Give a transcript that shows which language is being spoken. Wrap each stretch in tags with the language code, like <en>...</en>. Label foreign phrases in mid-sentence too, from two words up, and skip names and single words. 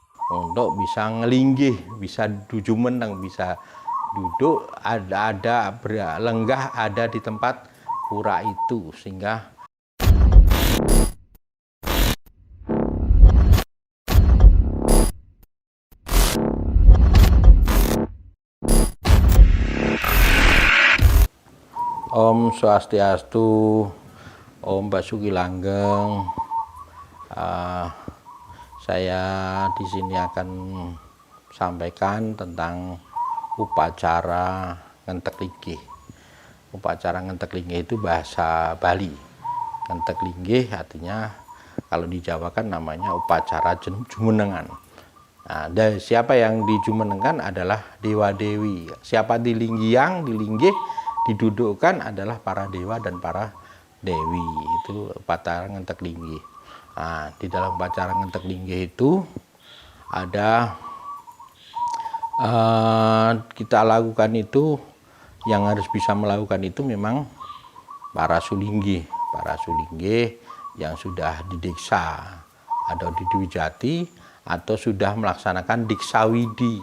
<id>untuk bisa ngelinggih, bisa duju meneng, bisa duduk, ada lenggah ada di tempat pura itu, sehingga Om Swastiastu, Om Basuki Langgeng. Saya di sini akan sampaikan tentang upacara ngentek linggih. Upacara ngentek linggih itu bahasa Bali. Ngentek linggih artinya kalau di Jawa kan namanya upacara jumenengan. Nah, siapa yang dijumenengkan adalah dewa dewi. Siapa dilinggiang, dilinggih, didudukkan adalah para dewa dan para dewi. Itu upacara ngentek linggih. Nah, di dalam upacara ngentek linggih itu ada kita lakukan itu, yang harus bisa melakukan itu memang para sulinggih yang sudah didiksa atau didiwijati atau sudah melaksanakan diksawidi.</id>